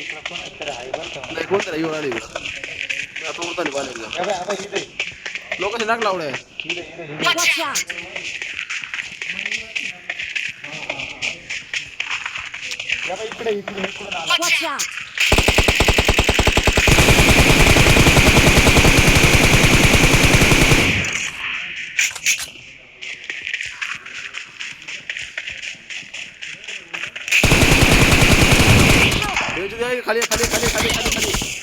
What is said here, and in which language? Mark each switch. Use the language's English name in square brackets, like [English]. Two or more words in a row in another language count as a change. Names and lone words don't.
[Marathi] नाही कोणतरी येऊन आली इकडं आता उरताली पाहिजे लोक कसे नाक लावले [English] Watch out! Watch out! [Marathi] खाली खाली खाली खाली खाली खाली